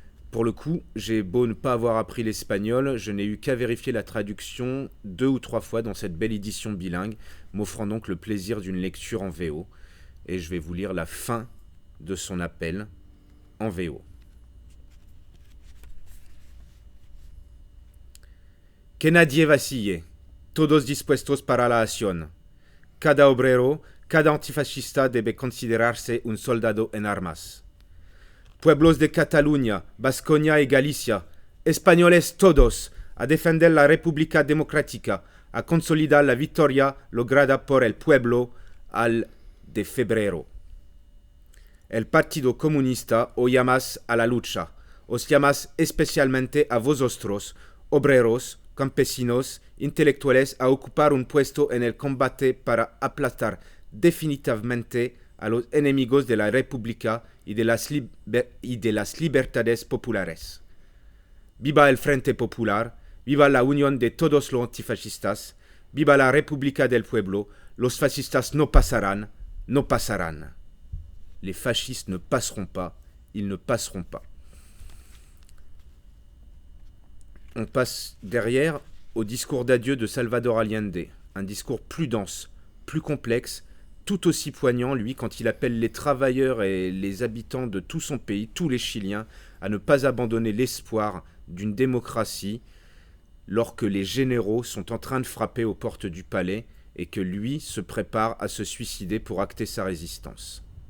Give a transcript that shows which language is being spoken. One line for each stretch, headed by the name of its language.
French: Pour le coup, j'ai beau ne pas avoir appris l'espagnol, je n'ai eu qu'à vérifier la traduction 2 ou 3 fois dans cette belle édition bilingue, m'offrant donc le plaisir d'une lecture en VO. Et je vais vous lire la fin de son appel en VO.
Spanish: Que nadie vacille, todos dispuestos para la acción. Cada obrero, cada antifascista debe considerarse un soldado en armas. Pueblos de Cataluña, Vasconia y Galicia, españoles todos, a defender la República Democrática, a consolidar la victoria lograda por el pueblo al de febrero. El Partido Comunista os llamas a la lucha, os llamas especialmente a vosotros, obreros, campesinos, intelectuales, a ocupar un puesto en el combate para aplastar definitivamente a los enemigos de la República y de las libertades populares. Viva el Frente Popular, viva la unión de todos los antifascistas, viva la República del Pueblo, los fascistas no pasarán, no pasarán.
French: Les fascistes ne passeront pas, ils ne passeront pas. On passe derrière au discours d'adieu de Salvador Allende, un discours plus dense, plus complexe, tout aussi poignant, lui, quand il appelle les travailleurs et les habitants de tout son pays, tous les Chiliens, à ne pas abandonner l'espoir d'une démocratie lorsque les généraux sont en train de frapper aux portes du palais et que lui se prépare à se suicider pour acter sa résistance.